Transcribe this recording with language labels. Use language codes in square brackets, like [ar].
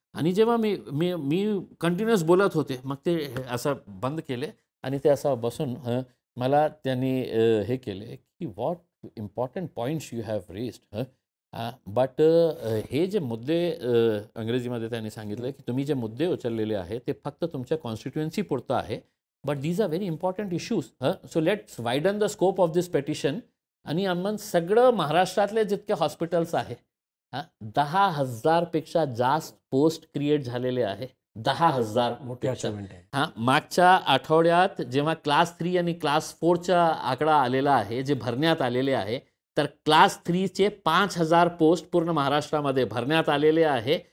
[mr] आणि जेव्हा मी कंटिन्युअस बोलत होते मग ते असं बंद केले आणि ते असं बसून मला त्यांनी हे केले की [en] What important points you have raised. [mr] But हे जे मुद्दे अंग्रेजीमध्ये त्यांनी सांगितलं की तुम्ही जे मुद्दे उचललेले आहेत ते फक्त तुमच्या कॉन्स्टिट्युएन्सी पुरतं आहे, [en] But these are very important issues. So let's widen the scope of this petition. [mr] आणि आपण सगळं महाराष्ट्रातले जितके हॉस्पिटल्स आहे 10,000 पेक्षा जास्त पोस्ट क्रिएट झालेले आहे. 10,000 मोठी अचिव्हमेंट आहे. मागच्या आठवड्यात जेव्हा क्लास 3 आणि क्लास 4चा आकडा आलेला आहे जे भरण्यात आलेले आहे, तर क्लास 3चे 5,000 पोस्ट पूर्ण महाराष्ट्रामध्ये भरण्यात आलेले आहे.